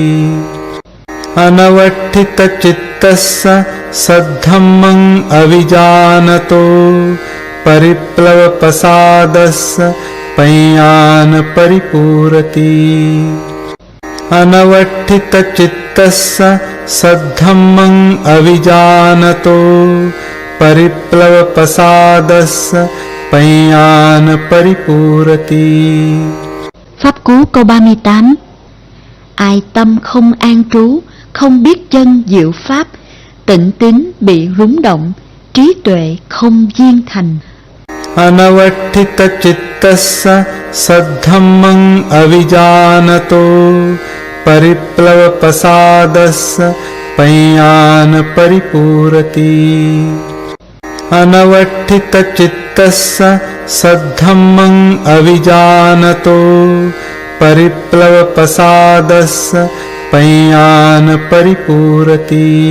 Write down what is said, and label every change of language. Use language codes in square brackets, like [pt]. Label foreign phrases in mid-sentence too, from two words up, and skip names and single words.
[pi] अनवठितचित्तस्य सद्धम्मं अविजानतो परिप्लवप्रसादस्य पय्यान् परिपूरति। अनवठितचित्तस्य सद्धम्मं अविजानतो परिप्लवप्रसादस्य पय्यान् परिपूरति। [vi] Pháp cú câu 38. Ai tâm không an trú, không biết chân diệu pháp, tịnh tín bị rúng động, trí tuệ không viên thành. [pi] अनवठितचित्तस्य सद्धम्मं अविजानतो परिप्लवप्रसादस्य पय्यान् परिपूरति। अनवठितचित्तस्य सद्धम्मं अविजानतो परिप्लवप्रसादस्य पय्यान् परिपूरति।